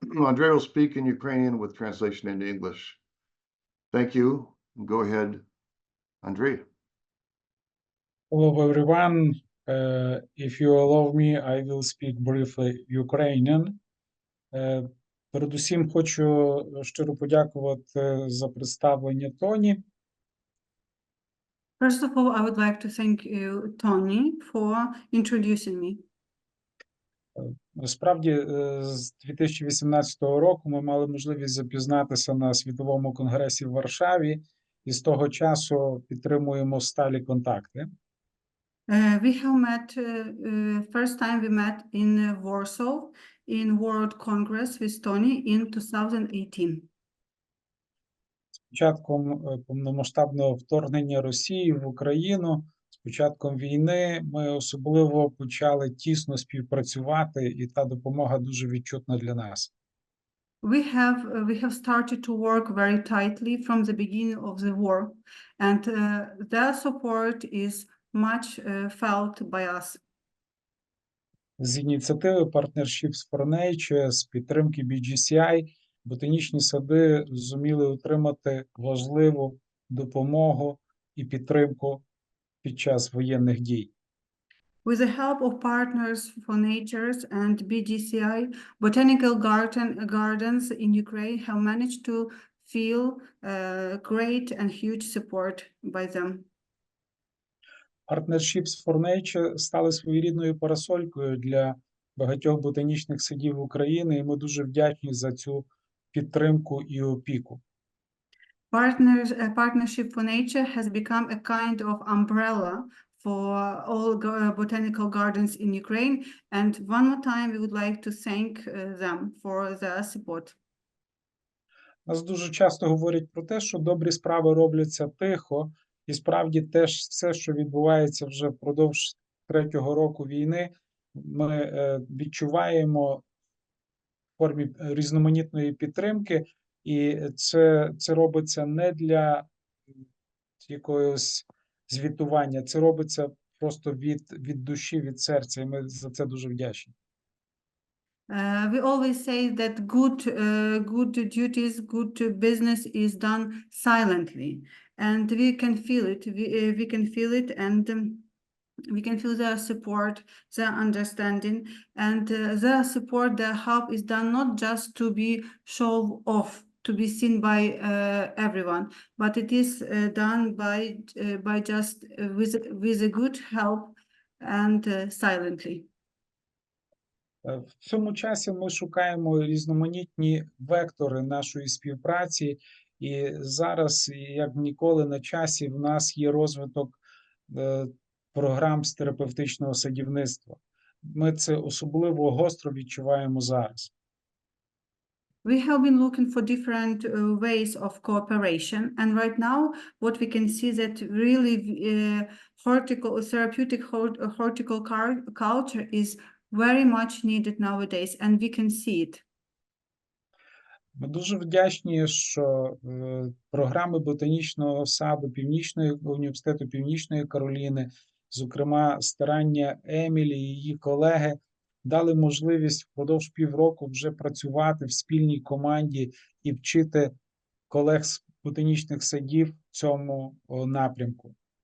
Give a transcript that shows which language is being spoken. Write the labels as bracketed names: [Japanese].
[English] Andriy will speak in Ukrainian with translation into English. Thank you. Go ahead, Andriy. Hello, everyone. If you allow me, I will speak briefly Ukrainian. [Ukrainian] Передусім хочу щиро подякувати за представлення Тоні. [English] First of all, I would like to thank you, Tony, for introducing me. [Ukrainian] Насправді, з 2018 року ми мали можливість запізнатися на Світовому конгресі в Варшаві, і з того часу підтримуємо сталі контакти. [English] We have met, first time we met in Warsaw in World Congress [Ukrainian] в [English] Estonia in 2018. [Ukrainian] З початком повномасштабного вторгнення Росії в Україну, з початком війни, ми особливо почали тісно співпрацювати, і та допомога дуже відчутна для нас. [English] We have started to work very tightly from the beginning of the war, and their support is much felt by us. [Ukrainian] З ініціативи Partnerships for Nature, з підтримки BGCI, ботанічні сади зуміли отримати важливу допомогу і підтримку під час воєнних дій. [English] With the help of Partners for Nature and BGCI, Botanical Gardens in Ukraine have managed to feel great and huge support by them. [Ukrainian] Partnerships for Nature стали своєрідною парасолькою для багатьох ботанічних садів України, і ми дуже вдячні за цю підтримку і опіку. [English] Partnership for Nature has become a kind of umbrella for all botanical gardens in Ukraine, and one more time we would like to thank them for their support. [Ukrainian] Нас дуже часто говорять про те, що добрі справи робляться тихо, і справді теж все, що відбувається вже впродовж третього року війни, ми відчуваємо в формі різноманітної підтримки, і це робиться не для якогось звітування, це робиться просто від душі, від серця, і ми за це дуже вдячні. [English] We always say that good duties, good business is done silently, and we can feel it. We can feel it, and we can feel their support, their understanding, and their support, their help is done not just to be shown off, to be seen by everyone, but it is done by just with a good help and silently. [Ukrainian] В цьому часі ми шукаємо різноманітні вектори нашої співпраці, і зараз, як ніколи, на часі в нас є розвиток програм з терапевтичного садівництва. Ми це особливо гостро відчуваємо зараз. [English] We have been looking for different ways of cooperation, and right now what we can see that really therapeutic horticulture is very much needed nowadays, and we can see it. [Ukrainian] Ми дуже вдячні, що програми ботанічного саду університету Північної Кароліни, зокрема старання Емілі і її колеги, дали можливість впродовж півроку вже працювати в спільній команді і вчити колег з ботанічних садів цьому напрямку.